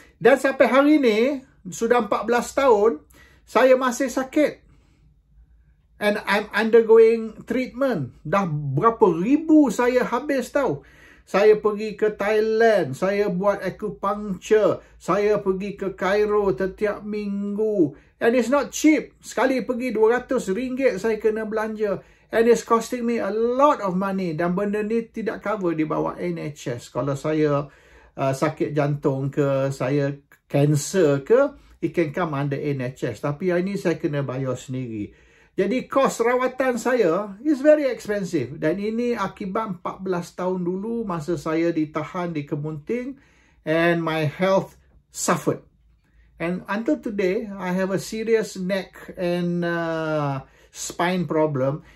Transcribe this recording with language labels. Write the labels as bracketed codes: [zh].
[ms] Dan sampai hari ni, sudah 14 tahun, saya masih sakit. [en] And I'm undergoing treatment. [ms] Dah berapa ribu saya habis tau. Saya pergi ke Thailand, saya buat acupuncture, saya pergi ke Cairo setiap minggu. And it's not cheap. Sekali pergi RM200 saya kena belanja. [en] And it's costing me a lot of money. [ms] Dan benda ni tidak cover di bawah NHS. Kalau saya sakit jantung ke, saya cancer ke, it can come under NHS. Tapi ini saya kena bayar sendiri. Jadi kos rawatan saya is very expensive. Dan ini akibat 14 tahun dulu masa saya ditahan di Kemunting and my health suffered. [en] And until today, I have a serious neck and spine problem.